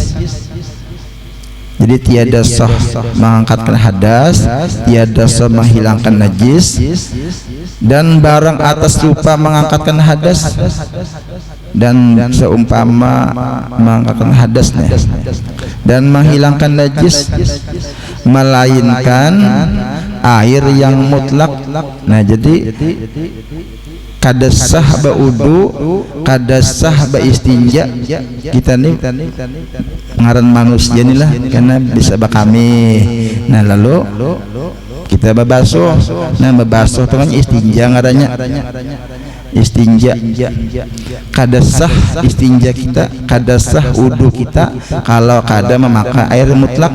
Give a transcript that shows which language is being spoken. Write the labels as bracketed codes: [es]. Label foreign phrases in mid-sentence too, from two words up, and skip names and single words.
[ms] Jadi tiada sah mengangkatkan hadas, tiada sah menghilangkan najis, dan barang atas rupa mengangkatkan hadas dan seumpama mengangkatkan hadasnya dan menghilangkan najis, melainkan air yang mutlak. [bjn] Nah, jadi kada sah baudu, kada sah baistinja. Kita nih ngaran manusia nih lah, karena bisa bakami. Nah, lalu kita babasuh. Nah, babasuh itu kan istinja ngarannya. Istinja kada sah istinja kita, kada sah wudu kita kalau kada memakai air mutlak.